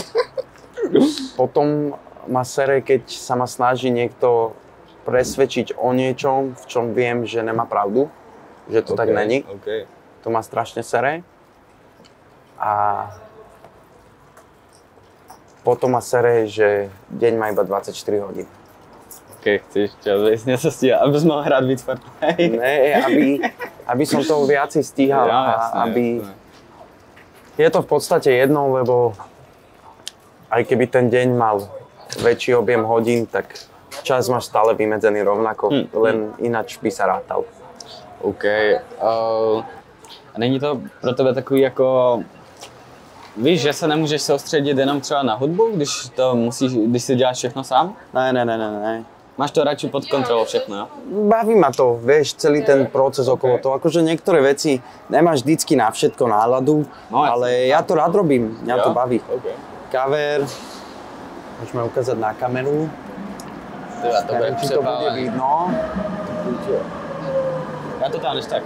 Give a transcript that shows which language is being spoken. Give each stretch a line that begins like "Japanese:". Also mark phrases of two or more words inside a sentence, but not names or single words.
Slovak: Potom ma sere, keď sa ma snaží niekto presvedčiť o niečom, v čom viem, že nemá pravdu.
Czech: Že to tak není.
Slovak: Okay. To ma strašne sere. A potom ma sere, že deň má iba 24 hodín. Ok,
Czech: chceš čas vejsť něco stíhat, abys mohl hrát víc Fortnite.
Slovak: Ne, aby som toho viacej stíhal Ja, a jasné, aby... jasné. Je to v podstate jedno, lebo aj keby ten deň mal väčší objem hodín, tak čas máš stále vymedzený rovnako, len ináč by sa rátal. OK.
Czech: A není to pro tebe takový jako... Víš, že se nemůžeš soustředit jenom třeba na hudbu, když si děláš všechno sám? Ne. Máš to radši pod kontrolou všechno, jo?
Slovak: Baví ma to, vieš, celý ten proces okolo toho. Akože niektoré veci nemáš vždycky na všetko náladu, No, ale ja to rád robím, mňa to baví. Okay. Cover, môžeme ukázať na kameru.
Czech: Tyva, to bude
Slovak: Neviem, či to bude
Czech: přepálené.
Slovak: vidno.
Czech: Já to tam než tak.